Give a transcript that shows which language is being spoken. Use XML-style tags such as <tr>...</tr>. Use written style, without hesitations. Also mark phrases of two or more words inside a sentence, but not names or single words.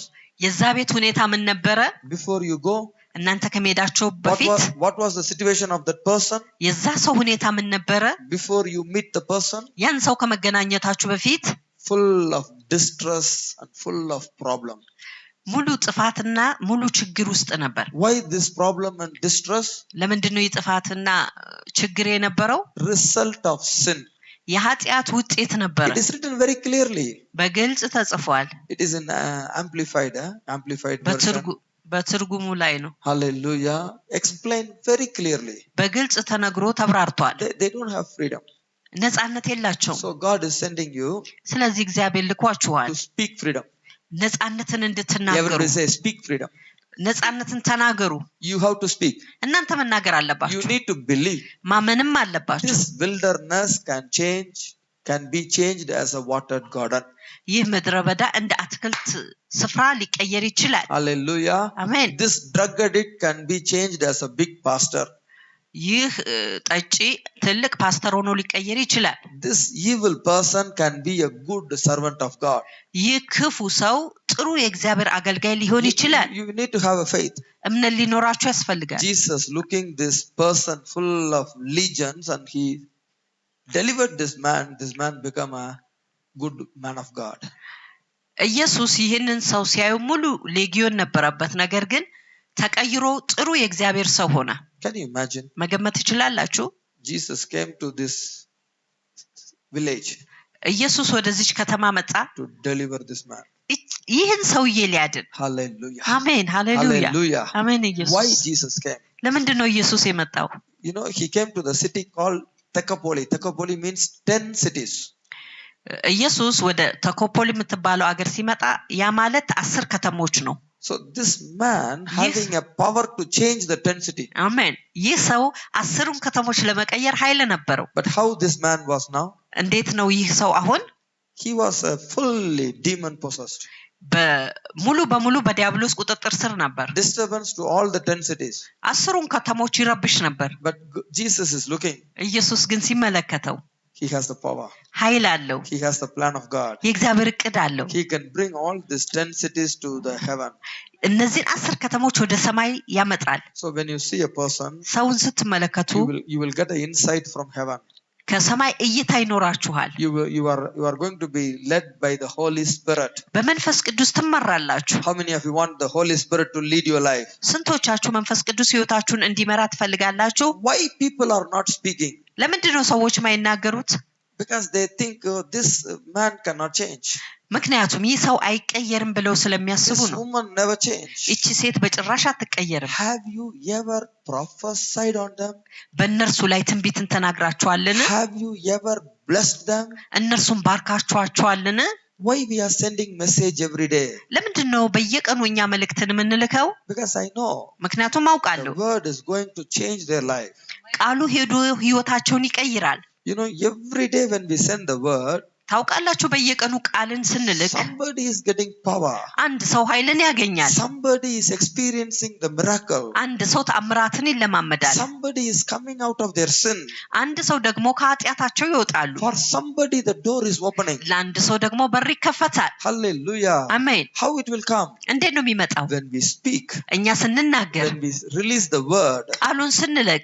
<am>የዛ ቤት ሁኔታ ምን ነበረ?</am> <en>Before you go,</en> <am>እናንተ ከመሄዳችሁ በፊት</am> <en>what was the situation of that person?</en> <am>የዛ ሰው ሁኔታ ምን ነበረ?</am> <en>Before you meet the person,</en> <am>ያን ሰው ከመገናኘታችሁ በፊት</am> <en>full of distress and full of problem.</en> <am>ሙሉ ጥፋትና ሙሉ ችግር ውስጥ ነበር።</am> <en>Why this problem and distress?</en> <am>ለምንድነው የጥፋትና ችግር የነበረው?</am> <en>Result of sin.</en> <am>የኃጢአት ውጤት ነበር።</am> <en>It is written very clearly.</en> <am>በግልጽ ተጽፏል።</am> <en>It is in amplified version.</en> <am>በትርጉሙ ላይ ነው።</am> <en>Hallelujah. Explained very clearly.</en> <am>በግልጽ ተነግሮ ተብራርቷል።</am> <en>They don't have freedom.</en> <am>ነፃነት የላቸውም።</am> <en>So God is sending you</en> <am>ስለዚህ እግዚአብሔር ልኳችኋል</am> <en>to speak freedom.</en> <am>ነፃነትን እንድትናገሩ።</am> <en>Everybody say speak freedom.</en> <am>ነፃነትን ተናገሩ።</am> <en>You have to speak.</en> <am>እናንተ መናገር</am> <en>You</en> <am>አለባችሁ።</am> <en>need to believe.</en> <am>ማመንም አለባችሁ።</am> <en>This wilderness can be changed as a watered garden.</en> <am>ይህ ምድረ በዳ እንደ አትክልት ስፍራ ሊቀየር ይችላል።</am> <en>Hallelujah.</en> <am>አሜን።</am> <en>This drug addict can be changed as a big pastor.</en> <am>ይህ ጠጪ ትልቅ ፓስተር ሆኖ ሊቀየር ይችላል።</am> <en>This evil person can be a good servant of God.</en> <am>ይህ ክፉ ሰው ጥሩ የእግዚአብሔር አገልጋይ ሊሆን ይችላል።</am> <en>You need to have a faith.</en> <am>እምነት ሊኖራችሁ ያስፈልጋል።</am> <en>Jesus looking this person full of legions and he delivered this man become a good man of God.</en> <am>ኢየሱስ ይህንን ሰው ሲያዩ ሙሉ ሌጊዮን ነበረበት፣ ነገር ግን ተቀይሮ ጥሩ የእግዚአብሔር ሰው ሆነ።</am> <en>Can you imagine?</en> <am>መገመት ትችላላችሁ?</am> <en>Jesus came to this village</en> <am>ኢየሱስ ወደዚች ከተማ መጣ</am> <en>to deliver this man.</en> <am>ይህን ሰውዬ ሊያድን።</am> <en>Hallelujah.</en> <am>አሜን ሃሌሉያ</am> <en>Hallelujah.</en> <am>አሜን።</am> <en>Why</en> <am>ኢየሱስ</am> <en>Jesus came?</en> <am>ለምንድን ነው ኢየሱስ የመጣው?</am> <en>You know, he came to the city called Thekapoli. Thekapoli means 10 cities.</en> <am>ኢየሱስ ወደ ተኮፖሊ የምትባለው አገር ሲመጣ ያ ማለት 10 ከተሞች ነው።</am> <en>So this man having a power to change the 10 cities.</en> <am>አሜን። ይህ ሰው 10ን ከተሞች ለመቀየር ኃይል ነበረው።</am> <en>But how this man was now?</en> <am>እንዴት ነው ይህ ሰው አሁን?</am> <en>He was fully demon possessed.</en> <am>ሙሉ በሙሉ በዲያብሎስ ቁጥጥር ስር ነበር።</am> <en>Disturbance to all the 10 cities.</en> <am>10ን ከተሞች ይረብሽ ነበር።</am> <en>But Jesus is looking.</en> <am>ኢየሱስ ግን ሲመለከተው</am> <en>He has the power.</en> <am>ኃይል አለው።</am> <en>He has the plan of God.</en> <am>የእግዚአብሔር እቅድ አለው።</am> <en>He can bring all these 10 cities to the heaven.</en> <am>እነዚህን 10 ከተሞች ወደ ሰማይ ያመጣል።</am> <en>So when you see a person,</en> <am>ሰውን ስትመለከቱ</am> <en>you will get an insight from heaven.</en> <am>ከሰማይ እይታ ይኖራችኋል።</am> <en>You are going to be led by the Holy Spirit.</en> <am>በመንፈስ ቅዱስ ትመራላችሁ።</am> <en>How many of you want the Holy Spirit to lead your life?</en> <am>ስንቶቻችሁ መንፈስ ቅዱስ ሕይወታችሁን እንዲመራ ትፈልጋላችሁ?</am> <en>Why people are not speaking?</en> <am>ለምንድን ነው ሰዎች የማይናገሩት?</am> <en>Because they think this man cannot change.</en> <am>ምክንያቱም ይህ ሰው አይቀየርም ብለው ስለሚያስቡ</am> <en>This</en> <am>ነው።</am> <en>woman never changed.</en> <am>እቺ ሴት በጭራሽ አትቀየርም።</am> <en>Have you ever prophesied on them?</en> <am>በእነርሱ ላይ ትንቢትን ተናግራችኋልን?</am> <en>Have you ever blessed them?</en> <am>እነርሱን ባርካችኋቸዋልን?</am> <en>Why we are sending message every day?</en> <am>ለምንድን ነው በየቀኑ እኛ መልእክትን የምንልከው?</am> <en>Because I know</en> <am>ምክንያቱም</am> <en>the</en> <am>አውቃለሁ</am> <en>word is going to change their life.</en> <am>ቃሉ ሄዶ ህይወታቸውን ይቀይራል።</am> <en>You know, every day when we send the word,</en> <am>ታውቃላችሁ በየቀኑ ቃልን ስንልክ</am> <en>somebody is getting power.</en> <am>አንድ ሰው ኃይልን ያገኛል።</am> <en>Somebody is experiencing the miracle.</en> <am>አንድ ሰው ተአምራትን ይለማመዳል።</am> <en>Somebody is coming out of their sin.</en> <am>አንድ ሰው ደግሞ ከኃጢአታቸው ይወጣሉ።</am> <en>For somebody the door is opening.</en> <am>ለአንድ ሰው ደግሞ በር ይከፈታል።</am> <en>Hallelujah.</en> <am>አሜን።</am> <en>How it will come?</en> <am>እንዴት ነው የሚመጣው?</am> <en>When we speak,</en> <am>እኛ ስንናገር፣</am> <en>when we release the word,</en> <am>ቃሉን ስንለቅ</am>